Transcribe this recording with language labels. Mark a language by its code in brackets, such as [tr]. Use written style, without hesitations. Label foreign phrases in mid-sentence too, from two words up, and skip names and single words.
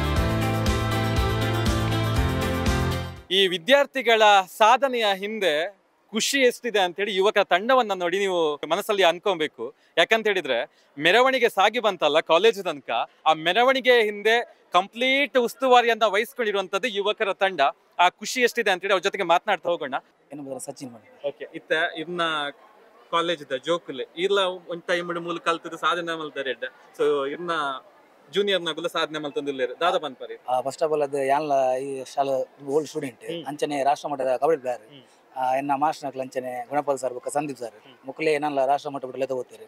[kn] ಈ ವಿದ್ಯಾರ್ಥಿಗಳ ಸಾಧನೆಯ ಹಿಂದೆ ಖುಷಿ ಎಷ್ಟಿದೆ ಅಂತೇಳಿ ಯುವಕರ ತಂಡವನ್ನ ನೋಡಿ ನೀವು ಮನಸ್ಸಲ್ಲಿ ಅನ್ಕೊಬೇಕು. ಯಾಕಂತ ಹೇಳಿದ್ರೆ ಮೆರವಣಿಗೆ ಸಾಗಿ ಬಂತಲ್ಲ ಕಾಲೇಜು ತನಕ, ಆ ಮೆರವಣಿಗೆ ಹಿಂದೆ ಕಂಪ್ಲೀಟ್ ಉಸ್ತುವಾರಿಯನ್ನ ವಹಿಸ್ಕೊಂಡಿರುವಂತದ್ದು ಯುವಕರ ತಂಡ. ಆ ಖುಷಿ ಎಷ್ಟಿದೆ ಅಂತೇಳಿ ಅವ್ರ ಜೊತೆಗೆ ಮಾತನಾಡ್ತಾ ಹೋಗೋಣ. ಸಚಿನ್ ಓಕೆ, [tcy] ಇನ್ನ ಕಾಲೇಜ್ ಜೋಕುಲೆ ಇಲ್ಲ ಒಂದ್ ಟೈಮ್ ಮೂಲ ಕಲ್ತದ ಸಾಧನೆ ಮಲ್ತಾರೆ. ಸೊ ಇನ್ನ ಜೂನಿಯರ್ ನಗುಲ ಸಾಧನೆ ಮಲ್ತಂದಿಲ್ಲ ದಾದ ಬಂದ್ಪಾರಿ. [en] first of all [tcy] ಅದು ಯಾನ್ಲ ಈ ಶಾಲೆ [en] old student [tcy] ಅಂಚನೆ [kn] ರಾಷ್ಟ್ರ ಮಟ್ಟದ [en] kabaddi player [tcy] ಎನ್ನ ಮಾಸ್ಟರ್ ನಕ್ಲ ಅಂಚನೆ ಗುಣಪಾಲ್ ಸರ್ ಬೊಕ್ಕ ಸಂದೀಪ್ ಸರ್ ಮುಕ್ಲೆ ಏನಲ್ಲ ರಾಷ್ಟ್ರ ಮಟ್ಟ ಬಿಟ್ಟಲೆ ತಗೋತಾರೆ.